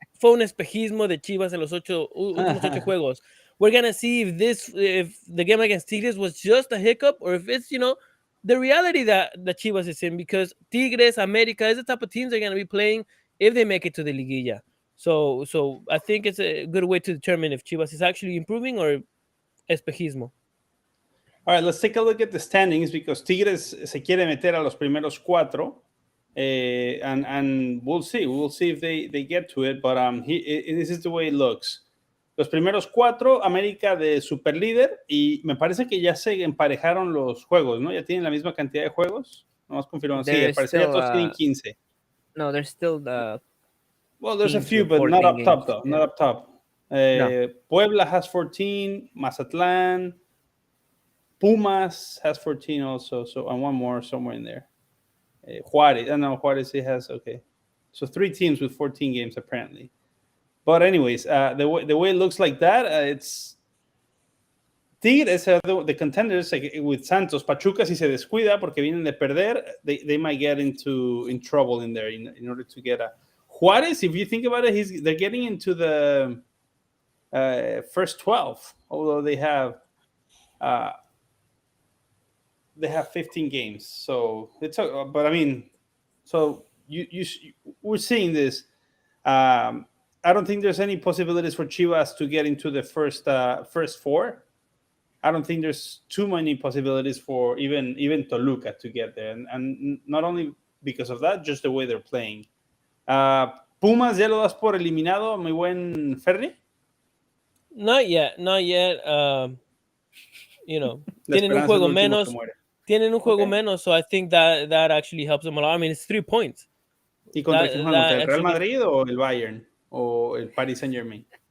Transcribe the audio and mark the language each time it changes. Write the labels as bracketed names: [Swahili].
[Spanish] fue un espejismo de Chivas en los últimos 8 juegos. [English] We're going to see if the game against Tigres was just a hiccup or if it's, the reality that Chivas is in, because Tigres, America, is the type of teams they're going to be playing if they make it to the Liguilla. So I think it's a good way to determine if Chivas is actually improving or espejismo. All right, let's take a look at the standings, because Tigres [Spanish] se quiere meter a los primeros 4. [English] And we'll see if they get to it, but this is the way it looks. [Spanish] Los primeros 4, América de superlíder, y me parece que ya se emparejaron los juegos, ¿no? Ya tienen la misma cantidad de juegos. Vamos confirmando. Sí, parece que todos tienen 15. [English] No, there's still well, there's a few, but not up top, though. Yeah. Not up top. No. Puebla has 14, Mazatlán, Pumas has 14 also, so and one more somewhere in there. Juárez, Juárez it has, okay. So 3 teams with 14 games apparently. But anyways, the way it looks like that, it's Tigres, the contenders, like with Santos. Pachuca, [Spanish] si se descuida porque vienen de perder, [English] they might get in trouble in there in order to get a Juárez. If you think about it, they're getting into the first 12, although they have 15 games. So it's, but I mean, so we're seeing this. I don't think there's any possibilities for Chivas to get into the first 4. I don't think there's too many possibilities for even Toluca to get there, and not only because of that, just the way they're playing. [Spanish] Pumas, ¿ya lo das por eliminado, mi buen Ferri? [English] Not yet. [Spanish] Tienen un juego menos. Tienen un juego menos, [English] so I think that actually helps them a lot. I mean, it's 3 points. [Spanish] ¿Y contra quién juegan? ¿Contra el Real Madrid o el Bayern? ¿O el Paris Saint-Germain?